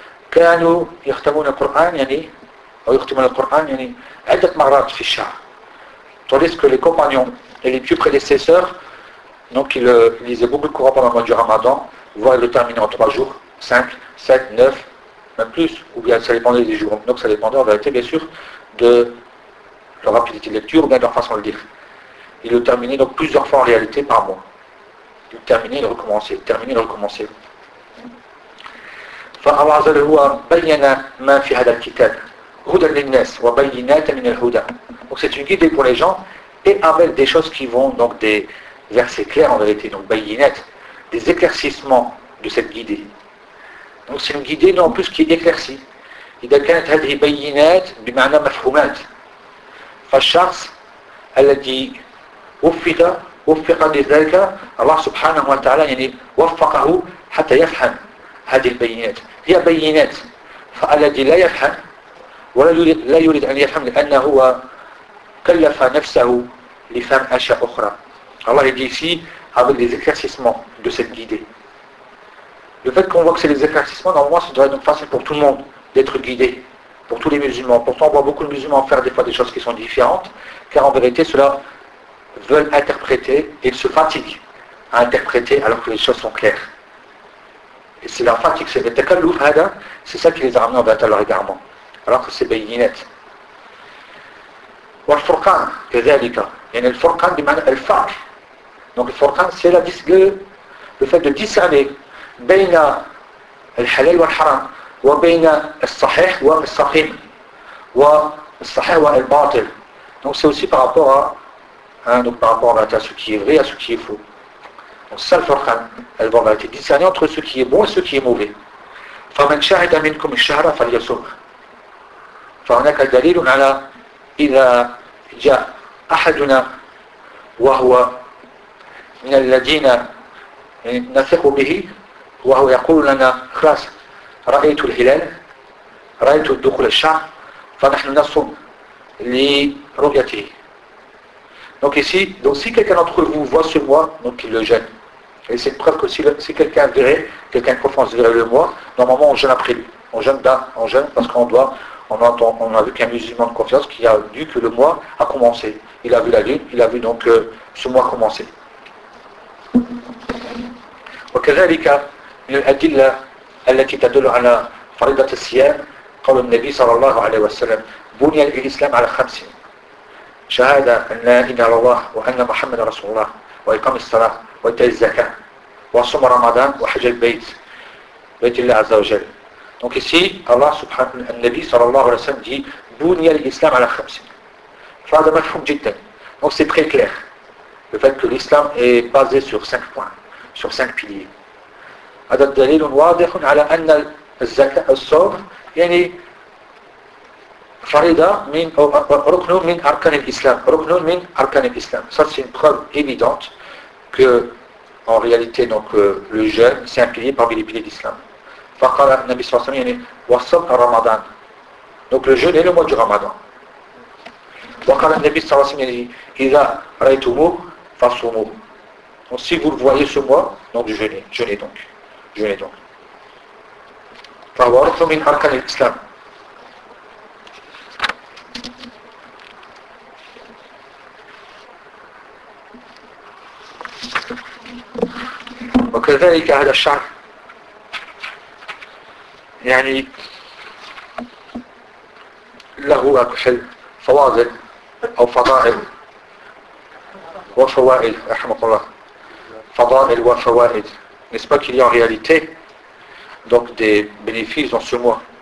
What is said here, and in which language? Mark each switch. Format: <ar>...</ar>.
<ar>كانوا يختمون القرآن يعني أو يختمون القرآن يعني عدة مرات في الشهر</ar> <fr>tandis que les compagnons et les plus prédécesseurs donc ils lisaient beaucoup le Coran pendant le mois du Ramadan voire ils le terminaient en trois jours cinq sept neuf même plus ou bien ça dépendait des jours donc ça dépendait en vérité bien sûr de leur rapidité de lecture ou bien de leur façon de lire. Il le terminait donc plusieurs fois en réalité par mois. Il le terminait, il le recommençait,</fr> <ar>فَاللَّهُ عَزَّ وَجَلَّ بَيَّنَ مَا فِي هَذَا الْكِتَابِ هُدًى لِلنَّاسِ وَبَيِّنَاتٍ مِنَ الْهُدَى.</ar> <fr>Donc c'est une guide pour les gens et avec des choses qui vont, donc des versets clairs en vérité, donc بَيِّنَاتٍ, des éclaircissements de cette guidée. Donc c'est une guidée non plus qui éclaircit.</fr> <ar>إِذَا كَانَتْ هَذِهِ بَيِّنَاتٍ بِمَعْنَى مَفْهُومَاتٍ فالشخص الذي وفق وفق لذلك الله سبحانه وتعالى يعني وفقه حتى يفهم هذه البينات هي بينات فالذي لا يفهم ولا يريد لا يريد ان يفهم لانه هو كلف نفسه لفهم اشياء اخرى الله يجي</ar> <fr>ici avec les éclaircissements de cette guidée. Le fait qu'on voit que c'est les éclaircissements, normalement ça devrait être facile pour tout le monde d'être guidé, pour tous les musulmans. Pourtant, on voit beaucoup de musulmans faire des fois des choses qui sont différentes, car en vérité, ceux-là veulent interpréter et ils se fatiguent à interpréter alors que les choses sont claires. Et c'est leur fatigue, c'est le takalluf, c'est ça qui les a ramenés en vérité à leur égarement. Alors que c'est bayyinat. Ou al-furqan, kazalika. Il y a al-furqan du man al-faq. Donc al-furqan, c'est le fait de discerner bayna al-halal wa al-haram.</fr> <ar>وبين الصحيح والسقيم والصحيح والباطل.</ar> <fr>Donc c'est aussi par rapport à hein, donc par rapport à ce qui est vrai à ce qui est faux. Donc ça le furqan, elle va être discerner entre ce qui est bon et ce qui est mauvais.</fr> <ar>فمن شهد منكم الشهر فليصم. فهناك دليل على إذا جاء أحدنا وهو من الذين نثق به وهو يقول لنا خلاص رأيت الهلال رأيت دخول الشهر فنحن نصوم لرؤيته.</ar> <fr>Donc ici, donc si quelqu'un d'entre vous voit ce mois, donc il le jeûne. Et c'est une preuve que si quelqu'un verrait, quelqu'un de confiance verrait le mois, normalement on jeûne après lui. On jeûne d'un, on jeûne parce qu'on doit, on a vu qu'un musulman de confiance qui a vu que le mois a commencé. Il a vu la lune, il a vu donc ce mois commencer. Donc Kazalika, il a dit là,</fr> <ar>التي تدل على فريضة الصيام قول النبي صلى الله عليه وسلم بني الإسلام على خمس شهادة أن لا إله إلا الله وأن محمد رسول الله وإقام الصلاة وإيتاء الزكاة وصوم رمضان وحج البيت بيت الله عز وجل.</ar> <fr>Donc ici</fr> <ar>الله سبحانه النبي صلى الله عليه وسلم</ar> <fr>dit</fr> <ar>بني الإسلام على خمس فهذا مفهوم جدا.</ar> <fr>Donc c'est très clair le fait que l'islam est basé sur cinq points, sur cinq piliers.</fr> <ar>هذا الدليل واضح على أن الزكاة الصوم يعني فريضة من ركن من أركان الإسلام ركن من أركان الإسلام.</ar> <fr>Ça c'est une preuve évidente que en réalité donc le jeûne c'est un pilier parmi les piliers d'islam.</fr> <ar>فقال النبي صلى الله عليه وسلم وصوم رمضان.</ar> <fr>Donc le jeûne est le mois du Ramadan.</fr> <ar>وقال النبي صلى الله عليه وسلم إذا رأيتموه فصوموه.</ar> <fr>Donc si vous le voyez ce mois donc jeûnez, jeûnez donc.</fr> <ar>فورث من أركان الإسلام. وكذلك هذا الشهر يعني له أكحل فواضل أو فضائل وفوائد رحمه الله فضائل وفوائد.</ar> <fr>N'est-ce pas qu'il y a en réalité donc des bénéfices dans ce mois?</fr>